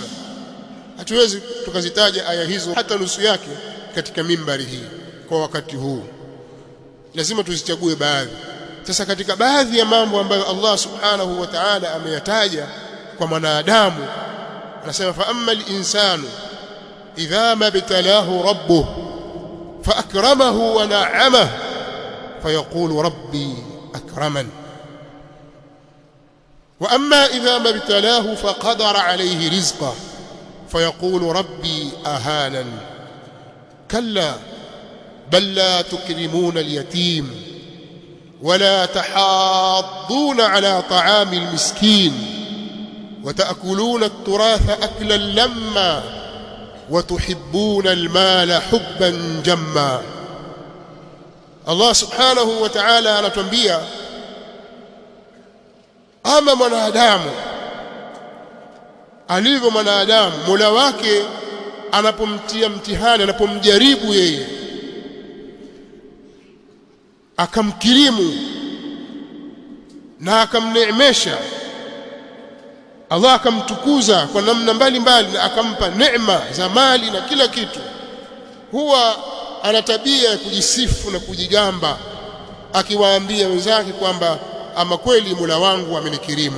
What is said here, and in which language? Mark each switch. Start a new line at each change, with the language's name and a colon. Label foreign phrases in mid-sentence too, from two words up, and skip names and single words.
Swahili: Hatuwezi tukazitaja aya hizo hata nusu yake katika mimbari hii kwa wakati huu. Lazima tuzichague baadhi. Sasa katika baadhi ya mambo ambayo Allah
Arabic: سبحانه وتعالى
Swahili: ameyataja kwa mwanadamu, anasema
Arabic: فأما الإنسان إذا ما ابتلاه ربه فأكرمه ونعمه فيقول ربي أكرمن وأما إذا ما ابتلاه فقدر عليه رزقه فيقول ربي أهانن. كلا بل لا تكرمون اليتيم ولا تحاضون على طعام المسكين وتأكلون التراث أكلا لما وتحبون المال حبا جما. الله سبحانه وتعالى
Swahili: anatuambia ama mwanadamu alivyo mwanadamu, Mola wake anapomtia mtihani, anapomjaribu yeye akamkirimu na akamneemesha, Allah akamtukuza kwa namna mbalimbali na akampa neema za mali na kila kitu, huwa ana tabia ya kujisifu na kujigamba, akiwaambia wenzake kwamba ama kweli Mola wangu amenikirimu.